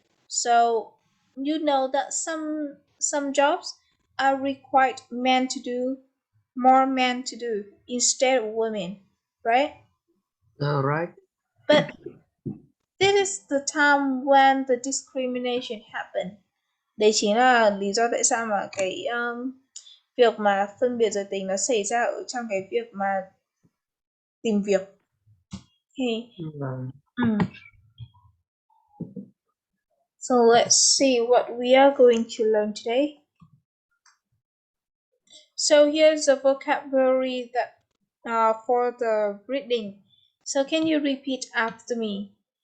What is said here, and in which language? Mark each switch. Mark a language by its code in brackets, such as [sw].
[en] So you know that some jobs are required men to do, more men to do instead of women, right? Right. But this is the time when the discrimination happened. [vi] Đây chính là lý do tại sao mà cái việc mà phân biệt giới tính nó xảy ra ở trong cái việc mà tìm việc. [en] Okay. So let's see what we are going to learn today. So here's the vocabulary that for the reading. So can you repeat after me?